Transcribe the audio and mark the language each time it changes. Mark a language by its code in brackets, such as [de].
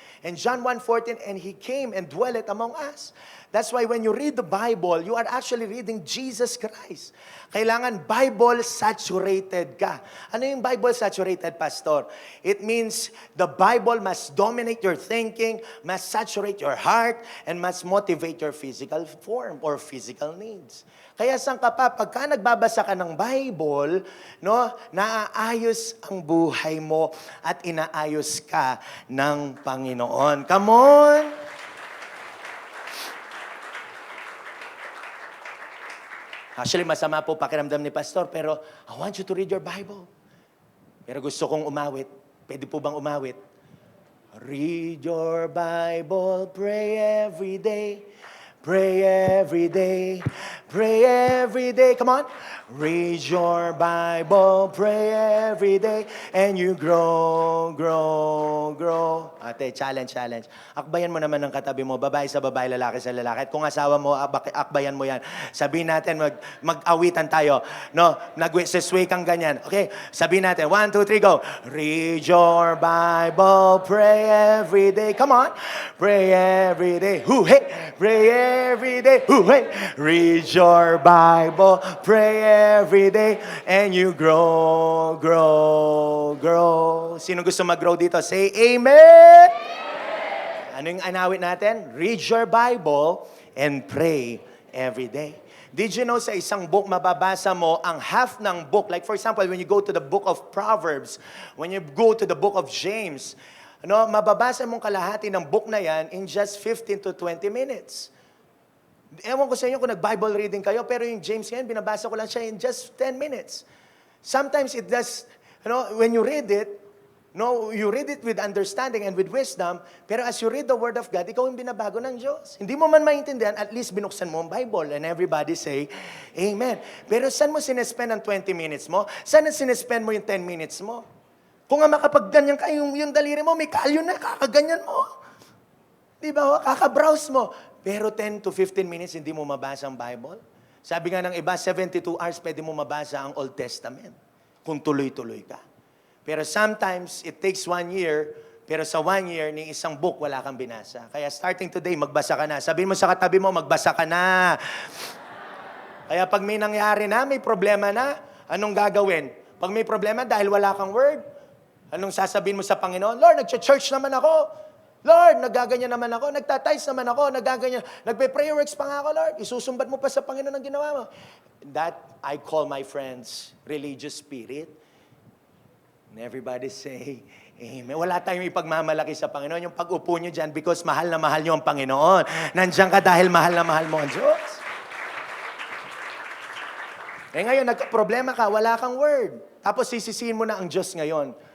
[en] And John 1:14, and He came and dwelleth among us. That's why when you read the Bible, you are actually reading Jesus Christ. [tl] Kailangan Bible-saturated ka. Ano yung Bible-saturated, Pastor? [en] It means the Bible must dominate your thinking, must saturate your heart, and must motivate your physical form or physical needs. [tl] Kaya saan ka pa, pagka nagbabasa ka ng Bible, no, naaayos ang buhay mo at inaayos ka ng Panginoon. [en] Come on! [tl] Actually, masama po pakiramdam ni Pastor, pero [en] I want you to read your Bible. [tl] Pero gusto kong umawit. Pwede po bang umawit? [en] Read your Bible, pray every day. Pray every day. Pray every day. Come on. Read your Bible, pray every day, and you grow, grow, grow. Ate, challenge. [tl] Akbayan mo naman ng katabi mo, babae sa babae, lalaki sa lalaki. At kung asawa mo, akbayan mo yan. Sabihin natin, mag-awitan tayo. No, nag-sway kang ganyan. Okay, sabihin natin, [en] 1, 2, 3, go. Read your Bible, pray every day. Come on. Pray every day. Hey. Pray every day. Hey. Read your Bible, pray every day, and you grow, grow, grow. [tl] Sino gusto mag-grow dito? [en] Say Amen! [tl] Ano yung anawit natin? [en] Read your Bible and pray every day. Did you know [tl] sa isang book, mababasa mo ang half ng book? [en] Like for example, when you go to the book of Proverbs, when you go to the book of James, [tl] mababasa mong kalahati ng book na yan [en] in just 15 to 20 minutes. [tl] Ewan ko sa inyo kung nag-Bible reading kayo, pero yung James yan, binabasa ko lang siya in just 10 minutes. [en] Sometimes it does, when you read it, No, you read it with understanding and with wisdom, pero as you read the Word of God, [tl] ikaw yung binabago ng Diyos. Hindi mo man maintindihan, at least binuksan mo ang Bible [en] and everybody say, Amen. [tl] Pero saan mo sinespend ang 20 minutes mo? Saan na sinespend mo yung 10 minutes mo? Kung nga makapagganyan ka, yung daliri mo, may kalyo na, kakaganyan mo. Di ba? Kakabrowse mo. Pero 10 to 15 minutes, hindi mo mabasa ang Bible. Sabi nga ng iba, 72 hours, pwede mo mabasa ang Old Testament. Kung tuloy-tuloy ka. Pero sometimes, [en] it takes 1 year, [tl] pero sa 1 year, ni isang book, wala kang binasa. Kaya starting today, magbasa ka na. Sabihin mo sa katabi mo, magbasa ka na. Kaya pag may nangyari na, may problema na, anong gagawin? Pag may problema, dahil wala kang word, anong sasabihin mo sa Panginoon? Lord, nag-church naman ako. Lord, nagaganyan naman ako. Nagtatize naman ako. Nagaganyan. Nagpe-prayer works pa nga ako, Lord. Isusumbat mo pa sa Panginoon ang ginawa mo. [en] That, I call my friends, religious spirit. And everybody say, Amen. [tl] Wala tayong ipagmamalaki sa Panginoon. Yung pag-upo nyo dyan because mahal na mahal nyo ang Panginoon. Nandiyan ka dahil mahal na mahal mo ang Diyos. Eh ngayon, nagka-problema ka, wala kang word. Tapos sisisihin mo na ang Diyos ngayon.